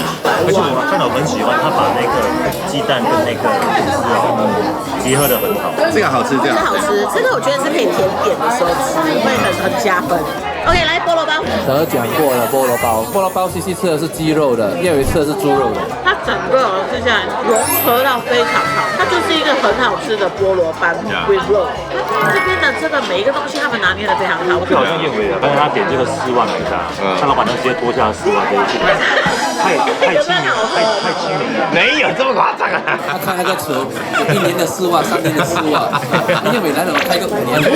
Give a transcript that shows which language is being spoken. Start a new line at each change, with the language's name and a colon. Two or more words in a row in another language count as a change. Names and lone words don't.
Chinese: 而且我看到我很喜歡，他把那個雞蛋跟那個結合得很好。這個好吃，這個好吃，這個我覺得是可以甜點的時候吃，會很加分。 OK， 来菠蘿包。德講過了菠蘿包，菠蘿包西西吃的是雞肉的，葉偉吃的是豬肉的。它整個吃下來融合到非常好，它就是一個很好吃的菠蘿包 with 肉。這邊的這個每一個東西，他們拿捏的非常好。就好像葉偉的，但是他點這個4萬美金，他老闆娘直接多下4萬這一句，太親民，太親民了，沒有這麼誇張啊！他看那個詞，1年的4萬，3年的4萬，葉偉來了開個5年的。